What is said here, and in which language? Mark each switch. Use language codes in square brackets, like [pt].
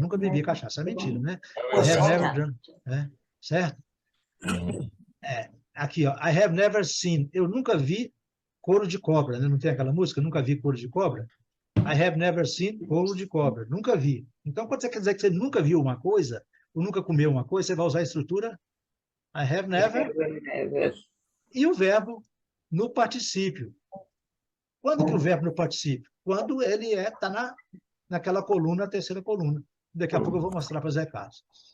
[pt] Nunca bebi cachaça. É mentira, né? [en] I have never drunk. [pt] Certo? Aqui, ó. [en] I have never seen. [pt] Eu nunca vi couro de cobra, né? Não tem aquela música? Nunca vi couro de cobra? [en] I have never seen [pt] couro de cobra. Nunca vi. Então, quando você quer dizer que você nunca viu uma coisa, ou nunca comeu uma coisa, você vai usar a estrutura [en] I have never [pt] e o verbo no particípio. Quando que o verbo no particípio? Quando ele está naquela coluna, a terceira coluna. Daqui a pouco eu vou mostrar para o Zé Carlos.